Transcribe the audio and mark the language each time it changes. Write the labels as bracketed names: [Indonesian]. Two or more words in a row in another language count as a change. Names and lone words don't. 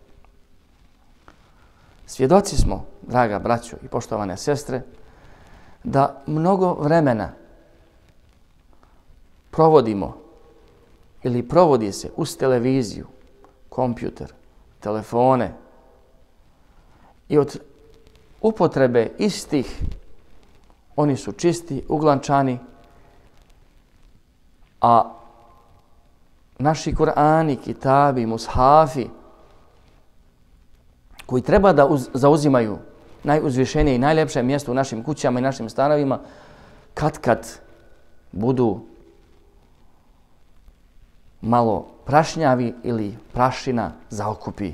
[Bosnian] Svjedoci smo, draga braćo i poštovane sestre, da mnogo vremena provodimo ili provodi se uz televiziju, kompjuter, telefone i od upotrebe istih oni su čisti, uglančani, a naši Kur'ani, kitabi, mushafi koji treba da zauzimaju najuzvišenije i najljepše mjesto u našim kućama i našim stanovima, kad budu malo prašnjavi ili prašina zaokupi.